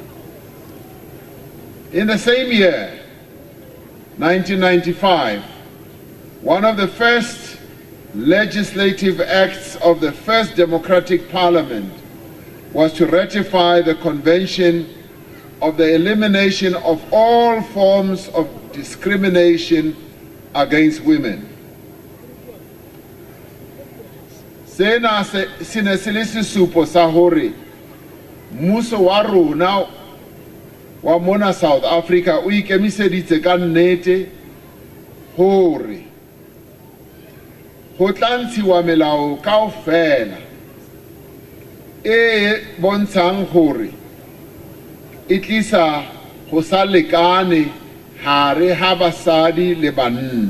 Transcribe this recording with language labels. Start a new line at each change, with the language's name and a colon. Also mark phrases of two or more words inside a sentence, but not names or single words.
English: In the same year, 1995, one of the first legislative acts of the first democratic parliament was to ratify the Convention of the Elimination of All Forms of Discrimination against Women.
Southern Sotho: Sena sine se le sesupo sa hore mmuso wa rona wa mona South Africa o ikemiseditse ka nnete hore go tla ntshiwa melao kaofela e bontshang hore e tlisa go sa lekane hare ha basadi le banna.